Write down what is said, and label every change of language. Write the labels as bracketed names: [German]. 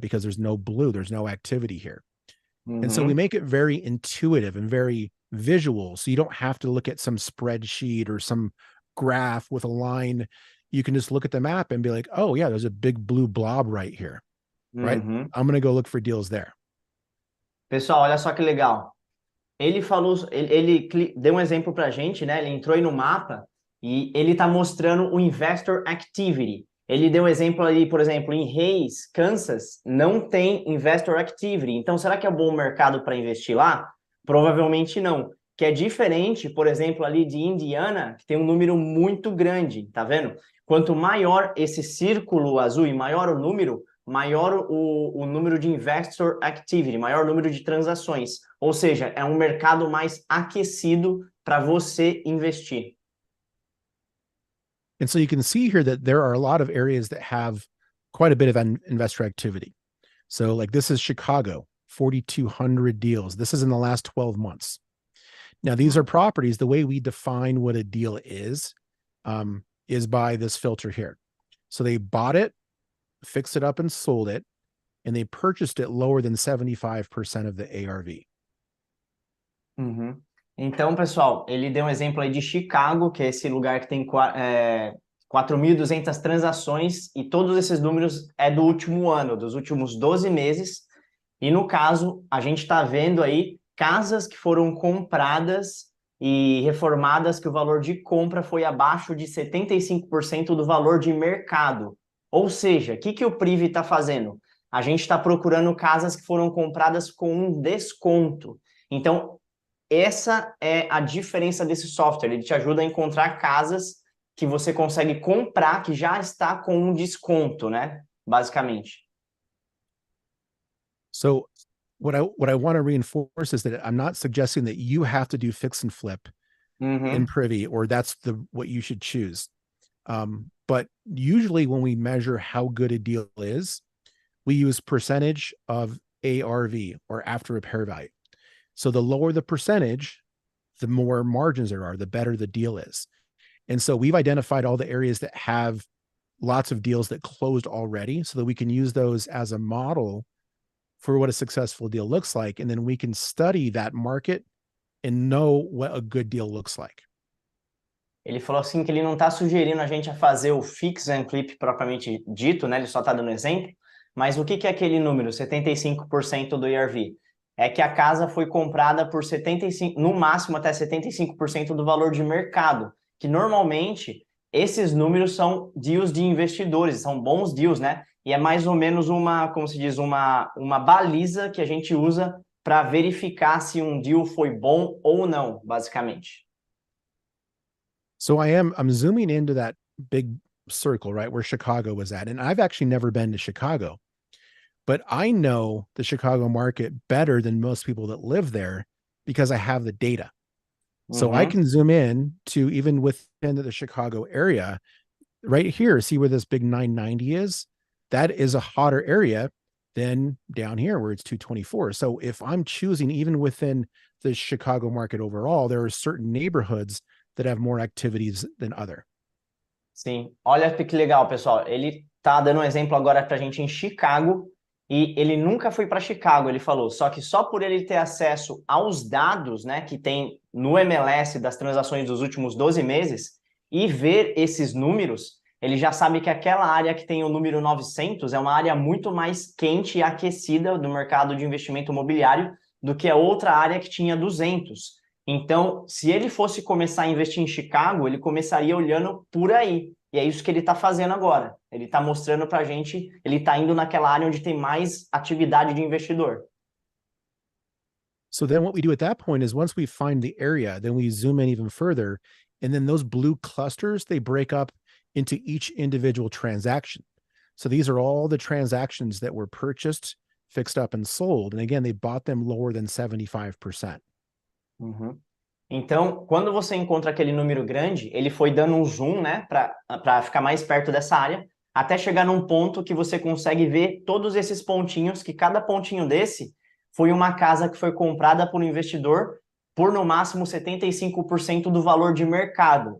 [English] Because there's no blue, there's no activity here. And so we make it very intuitive and very visual. So you don't have to look at some spreadsheet or some graph with a line. You can just look at the map and be like, oh yeah, there's a big blue blob right here, right? I'm going to go look for deals there. [Portuguese] Pessoal, olha só que legal. Ele falou, ele deu um exemplo pra gente, né? Ele entrou aí no mapa e ele tá mostrando o [English] investor activity. [Portuguese] Ele deu um exemplo ali, por exemplo, em Hays, Kansas, não tem [English] investor activity. [Portuguese] Então, será que é um bom mercado para investir lá? Provavelmente não. que é diferente, por exemplo, ali de Indiana, que tem um número muito grande, tá vendo? Quanto maior esse círculo azul e maior o número, maior o número de [English] investor activity, [Portuguese] maior número de transações. Ou seja, é um mercado mais aquecido para você investir. [English] And so you can see here that there are a lot of areas that have quite a bit of investor activity. So like this is Chicago, 4,200 deals. This is in the last 12 months. Now, these are properties. The way we define what a deal is by this filter here. So they bought it, fixed it up and sold it, and they purchased it lower than 75% of the ARV. Uhum. [Portuguese] Então, pessoal, ele deu um exemplo aí de Chicago, que é esse lugar que tem 4.200 transações, e todos esses números é do último ano, dos últimos 12 meses. E no caso, a gente está vendo aí casas que foram compradas e reformadas que o valor de compra foi abaixo de 75% do valor de mercado. Ou seja, o que o Privy está fazendo? A gente está procurando casas que foram compradas com um desconto. Então, essa é a diferença desse software. Ele te ajuda a encontrar casas que você consegue comprar que já está com um desconto, né? Basicamente. [English] So what I want to reinforce is that I'm not suggesting that you have to do fix and flip in Privy, or that's what you should choose. But usually when we measure how good a deal is, we use percentage of ARV, or after repair value. So the lower the percentage, the more margins there are, the better the deal is. And so we've identified all the areas that have lots of deals that closed already, so that we can use those as a model for what a successful deal looks like. And then we can study that market and know what a good deal looks like. [Portuguese] Ele falou assim que ele não está sugerindo a gente a fazer o [English] fix and flip [Portuguese] propriamente dito, né? Ele só está dando exemplo. Mas o que é aquele número, 75% do ERV? É que a casa foi comprada por 75%, no máximo até 75% do valor de mercado, que normalmente esses números são deals de investidores, são bons deals, né? E é mais ou menos como se diz, uma baliza que a gente usa para verificar se um deal foi bom ou não, basicamente. [English] So I'm zooming into that big circle, right, where Chicago was at. And I've actually never been to Chicago, but I know the Chicago market better than most people that live there because I have the data. So I can zoom in to even within the Chicago area right here. See where this big 990 is? That is a hotter area than down here where it's 224. So if I'm choosing even within the Chicago market overall, there are certain neighborhoods that have more activities than other. [Portuguese] Sim, olha que legal, pessoal. Ele tá dando um exemplo agora pra gente em Chicago, e ele nunca foi para Chicago, ele falou, só que só por ele ter acesso aos dados, né, que tem no MLS das transações dos últimos 12 meses e ver esses números, ele já sabe que aquela área que tem o número 900 é uma área muito mais quente e aquecida do mercado de investimento imobiliário do que a outra área que tinha 200. Então, se ele fosse começar a investir em Chicago, ele começaria olhando por aí. E é isso que ele está fazendo agora. Ele está mostrando para a gente, ele está indo naquela área onde tem mais atividade de investidor. [English] So then what we do at that point is once we find the area, then we zoom in even further. And then those blue clusters, they break up into each individual transaction. So these are all the transactions that were purchased, fixed up, and sold. And again, they bought them lower than 75%. [Portuguese] Então, quando você encontra aquele número grande, ele foi dando um zoom, né, para ficar mais perto dessa área, até chegar num ponto que você consegue ver todos esses pontinhos, que cada pontinho desse foi uma casa que foi comprada por um investidor por no máximo 75% do valor de mercado.